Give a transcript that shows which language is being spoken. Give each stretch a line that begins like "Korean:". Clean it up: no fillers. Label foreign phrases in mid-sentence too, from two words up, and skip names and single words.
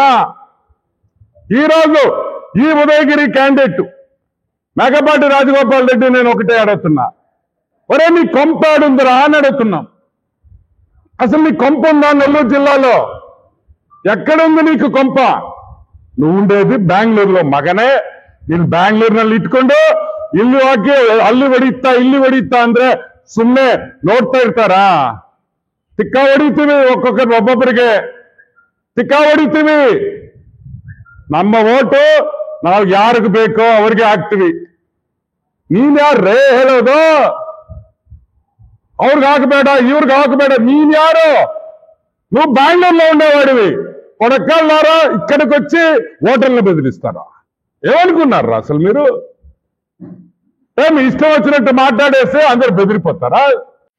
Telugu: ఈరోజు ఈ ఉదయగిరి క్యాండిడేట్ మేకపాటి రాజగోపాల్ రెడ్డి నేను ఒకటే అడుగుతున్నా, ఒరే నీ కొంప ఆడుందిరా అని అడుగుతున్నాం. అసలు నీ కొంప ఉందా నెల్లూరు జిల్లాలో? ఎక్కడుంది నీకు కొంప? నువ్వు ఉండేది బెంగళూరులో మగనే.
Kannada: ನೀನು ಬ್ಯಾಂಗ್ಳೂರ್ನಲ್ಲಿ ಇಟ್ಕೊಂಡು ಇಲ್ಲಿ ಹೋಗಿ ಅಲ್ಲಿ ಹೊಡಿತಾ ಅಂದ್ರೆ ಸುಮ್ಮನೆ ನೋಡ್ತಾ ಇರ್ತಾರಾ? ತಿಕ್ಕ ಹೊಡಿತೀವಿ, ಒಬ್ಬೊಬ್ಬರಿಗೆ ತಿಕ್ಕ ಹೊಡಿತೀವಿ. ನಮ್ಮ ಓಟು ನಾವು ಯಾರಿಗೆ ಬೇಕೋ ಅವ್ರಿಗೆ ಹಾಕ್ತಿವಿ. ನೀನ್ ಯಾರೇ ಹೇಳೋದು? ಅವ್ರಿಗೆ ಹಾಕಬೇಡ, ಇವ್ರಿಗೆ ಹಾಕಬೇಡ. ನೀನ್ యారు?
Telugu: నువ్వు బెంగళూరులో ఉండేవాడివి. కొడకల్లారా ఇక్కడికి వచ్చి ఓటర్లను బెదిరిస్తారా? ఏమనుకున్నారు అసలు మీరు? మీ ఇష్టం వచ్చినట్టు మాట్లాడేస్తే అందరు బెదిరిపోతారా?